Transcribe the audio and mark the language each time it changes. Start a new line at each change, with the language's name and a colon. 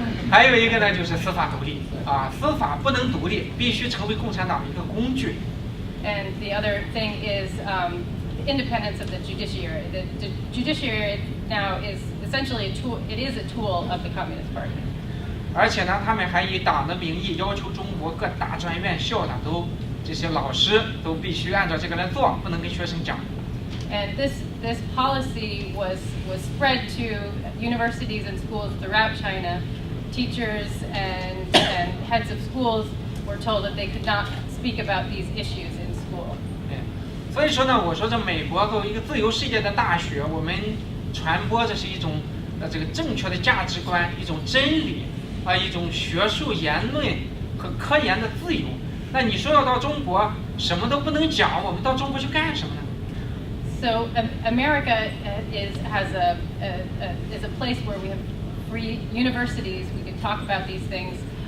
Chinese: 还有一个呢，就是司法独立司法不能独立，必须成为共产党的一个工具。
English: And the other thing is independence of the judiciary. The judiciary now is essentially a tool. It is a tool of the Communist Party.
Chinese: 而且呢，他们还以党的名义要求中国各大专院校的这些老师都必须按照这个来做，不能跟学生讲。
English: And this policy was spread to universities and schools throughout China. Teachers and heads of schools were told that they could not speak about these issues in school.
Chinese: 所以说呢，我说这美国作为一个自由世界的大学，我们传播这是一种这个正确的价值观，一种真理一种学术言论和科研的自由。那你说要到中国什么都不能讲，我们到中国去干什么呢？
English: So America is a place where we have free universities. We can talk about these things.